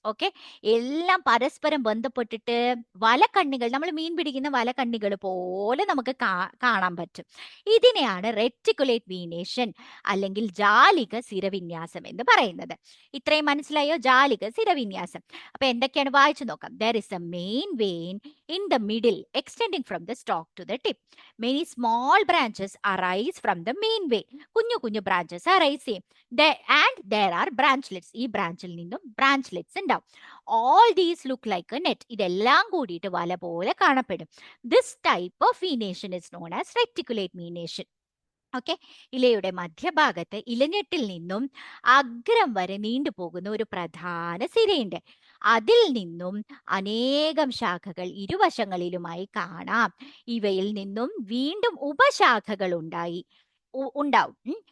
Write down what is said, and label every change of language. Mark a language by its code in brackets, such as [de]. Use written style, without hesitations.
[ml] Okay, എല്ലാം പരസ്പരം ബന്ധപ്പെട്ടിട്ട് വലക്കണ്ണികൾ, നമ്മൾ മീൻ പിടിക്കുന്ന വലക്കണ്ണികൾ പോലെ നമുക്ക് കാണാൻ പറ്റും. ഇതിനെയാണ് റെറ്റിക്കുലേറ്റ് വീനേഷൻ അല്ലെങ്കിൽ ജാലിക സിരവിന്യാസം എന്ന് പറയുന്നത്. ഇത്രയും മനസ്സിലായോ? ജാലിക സിരവിന്യാസം. അപ്പൊ എന്തൊക്കെയാണ് വായിച്ചു നോക്കാം. [en] there is a main vein in the middle extending from the stalk to the tip. many small branches arise from the main vein. [ml] കുഞ്ഞു കുഞ്ഞു ബ്രാഞ്ചസ് അറൈസ് ചെയ്യും. [en] and there are branchlets. [ml] ഈ ബ്രാഞ്ചിൽ നിന്നും ബ്രാഞ്ച്ലെറ്റ്സ് ഉണ്ടാവും. [en] all these look like a net. [ml] ഇതെല്ലാം കൂടിയിട്ട് വല പോലെ കാണപ്പെടും. [en] this type of venation is known as reticulate venation. [ml] Okay, ഇലയുടെ മധ്യഭാഗത്ത് ഇലഞ്ഞെട്ടിൽ നിന്നും അഗ്രം വരെ നീണ്ടുപോകുന്ന ഒരു പ്രധാന സിരയുണ്ട്. അതിൽ നിന്നും അനേകം ശാഖകൾ ഇരുവശങ്ങളിലുമായി കാണാം. ഇവയിൽ നിന്നും വീണ്ടും ഉപശാഖകൾ ഉണ്ടാവും.